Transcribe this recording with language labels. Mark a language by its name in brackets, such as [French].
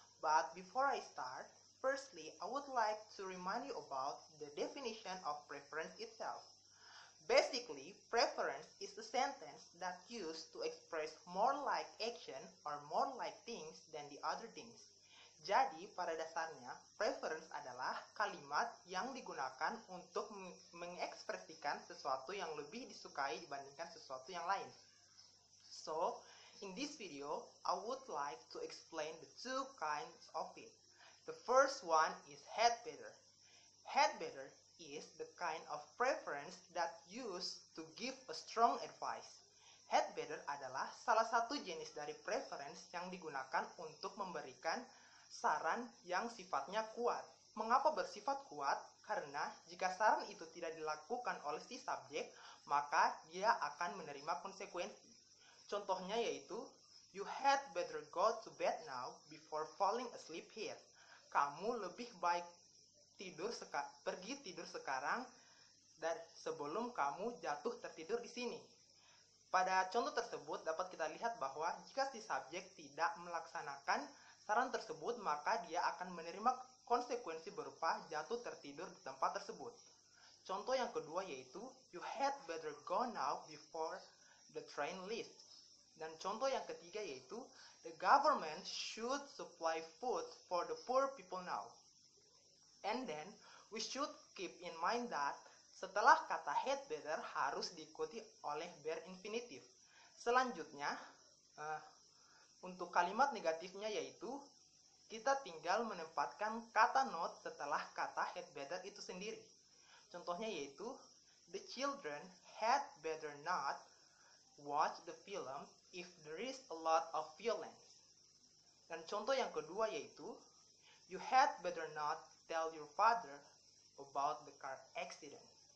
[English] But before I start, firstly, I would like to remind you about the definition of preference itself. Basically, preference is a sentence that used to express more like action or more like things than the other things. [Indonesian] Jadi, pada dasarnya, preference adalah kalimat yang digunakan untuk mengekspresikan sesuatu yang lebih disukai dibandingkan sesuatu yang lain. [English] So, in this video, I would like to explain the two kinds of it. The first one is hate better. Hate better is the kind of preference that used to give a strong advice. [Indonesian] Hate better adalah salah satu jenis dari preference yang digunakan untuk memberikan saran yang sifatnya kuat. Mengapa bersifat kuat? Karena jika saran itu tidak dilakukan oleh si subjek, maka dia akan menerima konsekuensi. Contohnya yaitu, [English] you had better go to bed now before falling asleep here. [Indonesian] Kamu lebih baik pergi tidur sekarang dan sebelum kamu jatuh tertidur di sini. Pada contoh tersebut dapat kita lihat bahwa jika si subjek tidak melaksanakan saran tersebut, maka dia akan menerima konsekuensi berupa jatuh tertidur di tempat tersebut. Contoh yang kedua yaitu, [English] you had better go now before the train leaves. [Indonesian] Dan contoh yang ketiga yaitu, [English] the government should supply food for the poor people now. And then, we should keep in mind that [Indonesian] setelah kata had better harus diikuti oleh bare infinitive. Selanjutnya, untuk kalimat negatifnya yaitu, kita tinggal menempatkan kata not setelah kata had better itu sendiri. Contohnya yaitu, [English] the children had better not watch the film if there is a lot of violence. [Indonesian] Dan contoh yang kedua yaitu, [English] you had better not tell your father about the car accident.